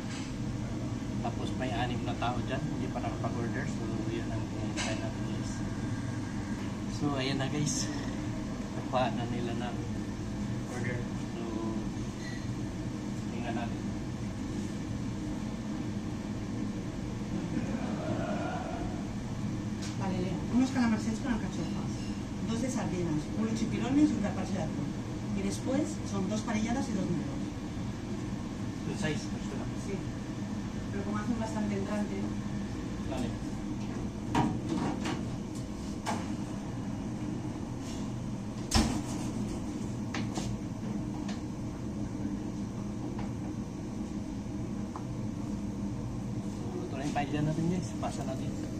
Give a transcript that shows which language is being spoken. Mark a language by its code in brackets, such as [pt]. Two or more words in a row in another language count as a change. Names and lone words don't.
[tl] Tapos may 6 na tao dyan, hindi pa nakapag-order. So yun ang hintayin natin guys. So ayan na guys, nakuha na nila ng order. So tingnan natin. [es] Vale, Leo. Unos calamarsets con alcachofas, 2 de sardinas, unos chipirones y un carpaccio de atún. Y después son 2 parilladas y 2 nudos. El 6, gusto na. Sí. Pero como hacen bastante entrante, Dale. [tl] So, ito na yung paella natin guys. Pasa natin.